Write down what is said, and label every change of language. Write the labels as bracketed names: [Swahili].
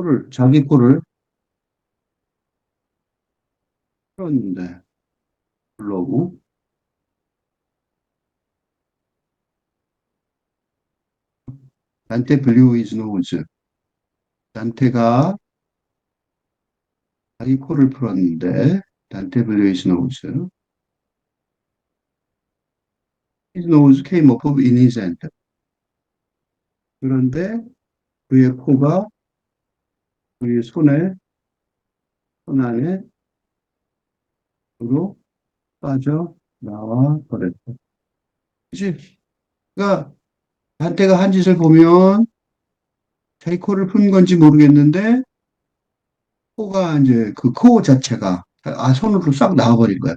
[Korean] 자기 코를 풀었는데, 불러고, [English] 단테 블루 히즈 노즈. [Korean] 단테가 자기 코를 풀었는데, [English] 단테 블루 히즈 노즈. His nose came up in his hand. [Korean] 그런데 그의 코가 그의 손 안에 으로 빠져 나와 버렸다. 그치? 그러니까 한태가 한 짓을 보면 자기 코를 푼 건지 모르겠는데 코가 이제 그 코 자체가 손으로 싹 나와버린 거야.